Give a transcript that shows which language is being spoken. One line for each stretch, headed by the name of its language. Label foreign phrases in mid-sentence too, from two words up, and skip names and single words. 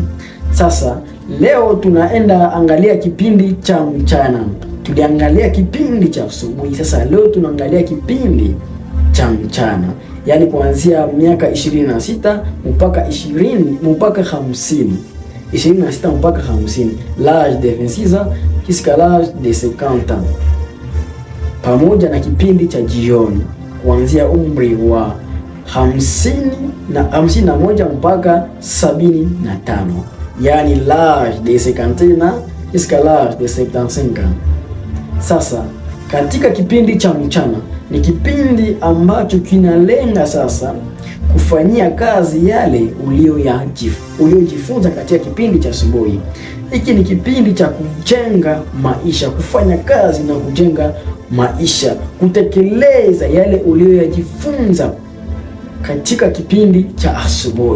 Swahili: Sasa leo tunaenda angalia kipindi cha mchana. Tuliangalia kipindi cha asubuhi, sasa leo tunaangalia kipindi cha mchana, yani kuanzia miaka 26 mpaka 50, 26 mpaka 50,
French: l'âge de 26 ans jusqu'à l'âge de 50 ans,
Swahili: pamoja na kipindi cha jioni kuanzia umri wa 51 mpaka 75, yani
French: l'âge de 51 ans jusqu'à l'âge de 75 ans.
Swahili: Sasa katika kipindi cha mchana ni kipindi ambacho kinalenga sasa kufanyia kazi yale uliojifunza katika kipindi cha asubuhi. Hiki ni kipindi cha kujenga maisha, kufanya kazi na kujenga maisha, kutekeleza yale ulioyajifunza katika kipindi cha asubuhi.